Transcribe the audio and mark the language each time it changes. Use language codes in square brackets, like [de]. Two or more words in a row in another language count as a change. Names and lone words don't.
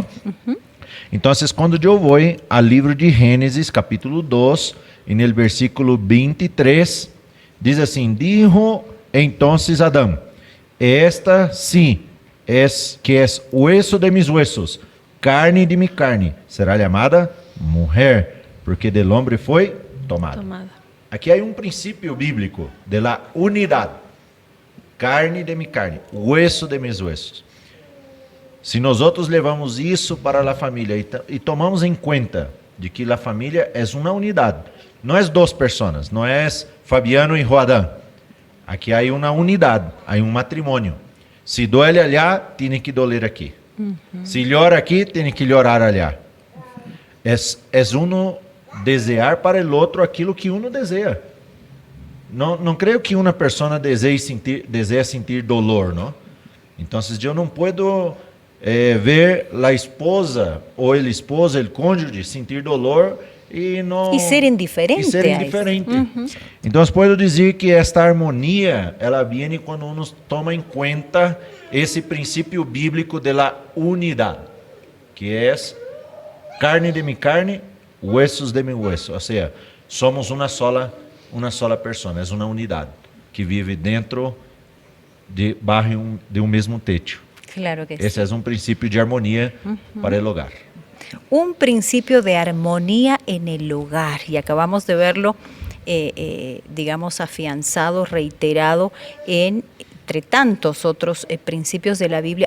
[es] Entonces, cuando yo voy al libro de Génesis, capítulo 2, en el versículo 23, dice así, dijo entonces Adán, esta sí es que es hueso de mis huesos, carne de mi carne, será llamada mujer, porque del hombre fue tomada. Aquí hay un principio bíblico de la unidad. Carne de mi carne, hueso de mis huesos. [pt] Se nosotros levamos isso para a família e tomamos em conta de que a família é uma unidade, não é duas pessoas, não é Fabiano e Rodan. Aqui há uma unidade, há um matrimônio. [es] Se duele allá, [pt] tem que doler aqui. [es] Se llora [pt] aqui, tem que [es] llorar allá. [pt] É um desejar para o outro aquilo que um deseja. Não creio que uma pessoa deseje sentir dolor, não? Então, eu não posso ver a esposa ou o esposo, o cônjuge, sentir dolor e não... E ser indiferente. E ser indiferente. Então, posso dizer que esta harmonia, ela vem quando uno toma em conta esse princípio bíblico da unidade, que é [es] carne de mi carne, huesos de mi hueso. [pt] Ou seja, somos uma sola pessoa, é uma unidade que vive dentro de um mesmo techo. Claro que [es] Ese es un principio de armonía para el hogar. Un principio de armonía en el hogar, y acabamos de verlo, digamos, afianzado, reiterado entre tantos otros principios de la Biblia.